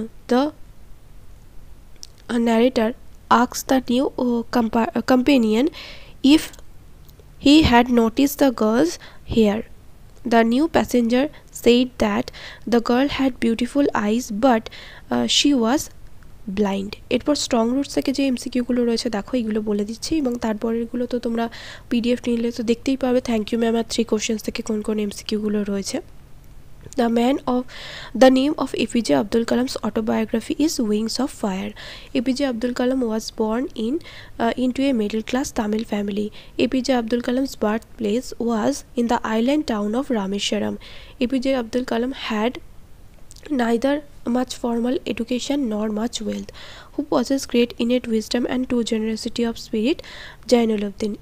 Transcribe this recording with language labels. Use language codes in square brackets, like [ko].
[en] The narrator asked the new companion if he had noticed the girl's hair. The new passenger said that the girl had beautiful eyes but she was blind. [bn] এরপর strong roots থেকে যে এমসিকিউগুলো রয়েছে দেখো এইগুলো বলে দিচ্ছি এবং তারপরেরগুলো তো তোমরা পিডিএফ নিলে তো দেখতেই পাবে [en] thank you ma'am [bn] আর 3 questions থেকে কোন কোন এমসিকিউগুলো রয়েছে. [en] The name of APJ Abdul Kalam's autobiography is Wings of Fire. APJ Abdul Kalam was born into a middle-class Tamil family. APJ Abdul Kalam's birthplace was in the island town of Rameswaram. APJ Abdul Kalam had neither much formal education nor much wealth, who possessed great innate wisdom and true generosity of spirit. Jainuluddin.